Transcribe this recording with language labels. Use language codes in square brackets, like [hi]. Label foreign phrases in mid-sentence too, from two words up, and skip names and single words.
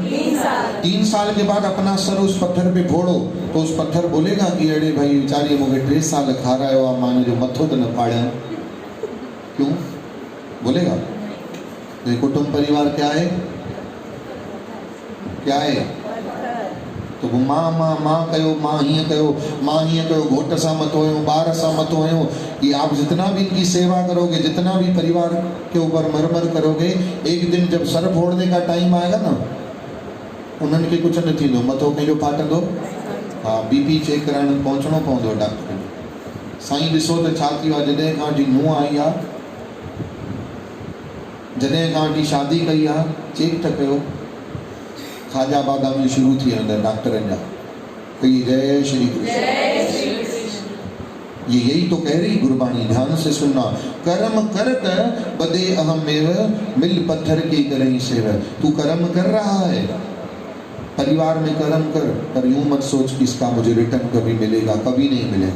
[hi] 3 साल के बाद अपना सर उस पत्थर पे फोड़ो तो उस पत्थर बोलेगा कि अरे भाई बेचारी मुझे 3 साल खा रहा हो, माने [sd] जो मथो तो न फाड़ा। [hi] क्यों बोलेगा? तो कुटुंब परिवार क्या है? [sd] क्या है? तो वो माँ माँ माँ कयो, माँ हीअं कयो, माँ हीअं कयो, घोट सां मथो आहियो, ॿार सां मथो आहियो। [hi] ये आप जितना भी इनकी सेवा करोगे, जितना भी परिवार के ऊपर मरमर करोगे, एक दिन जब सर फोड़ने का टाइम आएगा ना, [sd] उन्हनि खे कुछ न थींदो, मथो कंहिंजो फाटंदो। हाँ, बीपी चेक कराइण पहुचणो पवंदो डॉक्टर। साईं ॾिसो त छा थियो आहे, जॾहिं खां वठी नुंहुं आई आहे जॾहिं खां वठी शादी कई आहे चेक त कयो, खाजा बादामी शुरू थी वेंदा डॉक्टरनि जा। कही जय श्री कृष्ण। [hi] ये यही तो कह रही गुरबाणी, ध्यान से सुनना। कर्म करत बदे अहमेव, मिल पत्थर की करई सेव। तू कर्म कर रहा है, परिवार में कर्म कर, पर यूं मत सोच कि इसका मुझे रिटर्न कभी मिलेगा, कभी नहीं मिलेगा।